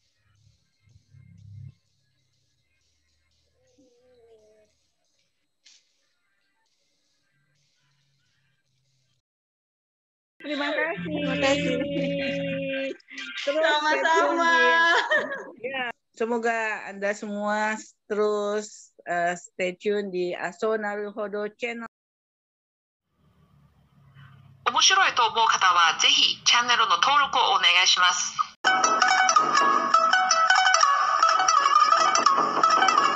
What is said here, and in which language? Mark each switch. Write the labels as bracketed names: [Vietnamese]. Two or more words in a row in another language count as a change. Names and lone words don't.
[Indonesian] Terima kasih. Terima kasih. Terus sama-sama. Ya, semoga Anda semua terus [English] stay tune [Indonesian] di Aso Naruhodo Channel. [Japanese] 面白いと思う方はぜひチャンネルの登録をお願いします。